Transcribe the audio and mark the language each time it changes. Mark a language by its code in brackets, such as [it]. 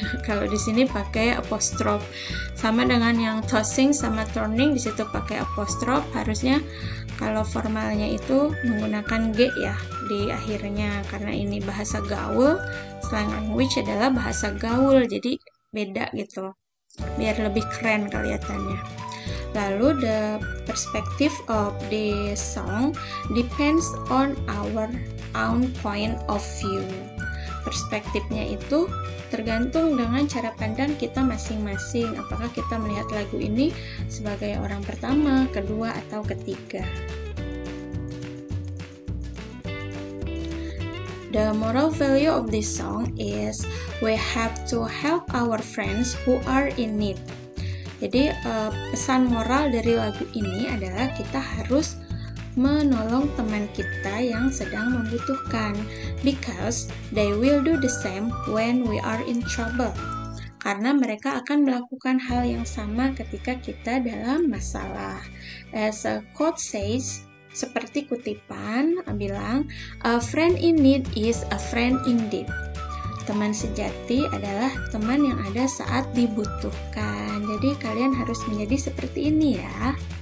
[id] Kalau di sini pakai apostrof. Sama dengan yang tossing sama turning, di situ pakai apostrof. Harusnya kalau formalnya itu menggunakan G ya di akhirnya, karena ini bahasa gaul. Slang language adalah bahasa gaul, jadi beda gitu. Biar lebih keren kelihatannya. [en] Lalu the perspective of the song depends on our own point of view. [id] Perspektifnya itu tergantung dengan cara pandang kita masing-masing. Apakah kita melihat lagu ini sebagai orang pertama, kedua, atau ketiga. [en] The moral value of this song is we have to help our friends who are in need. [id] Jadi pesan moral dari lagu ini adalah kita harus menolong teman kita yang sedang membutuhkan, [en] because they will do the same when we are in trouble. [id] Karena mereka akan melakukan hal yang sama ketika kita dalam masalah. [en] As a quote says, [id] seperti kutipan bilang, [en] a friend in need is a friend indeed. [id] Teman sejati adalah teman yang ada saat dibutuhkan. Jadi kalian harus menjadi seperti ini ya.